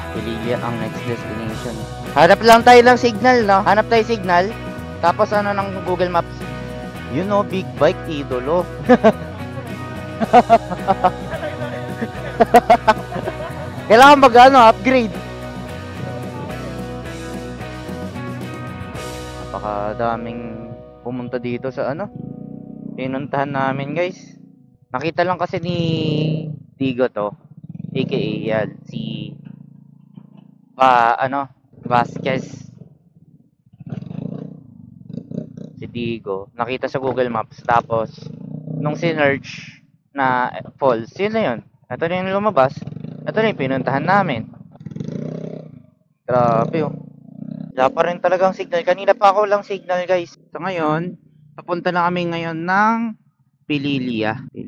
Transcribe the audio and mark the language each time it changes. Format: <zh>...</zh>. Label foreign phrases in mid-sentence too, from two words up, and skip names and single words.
<tl>Pililya ang</tl> <en>next destination.</en> <tl>Hanap lang tayo ng signal, no? Hanap tayo signal. Tapos ano ng Google Maps?</tl> <en>You know, big bike</en> <tl>idolo. Kailangan upgrade. Napakadaming pumunta dito sa pinuntahan namin, guys. Nakita lang kasi ni Tigo to, aka yan, si Vasquez. Si Tigo, nakita sa Google Maps, tapos nung sinearch na false, yun na yun. Ito na yung lumabas, ito na yung pinuntahan namin. Grabe oh. Wala pa rin talagang signal. Kanina pa ako lang signal, guys. So ngayon, papunta na kami ngayon ng Pililya.</tl>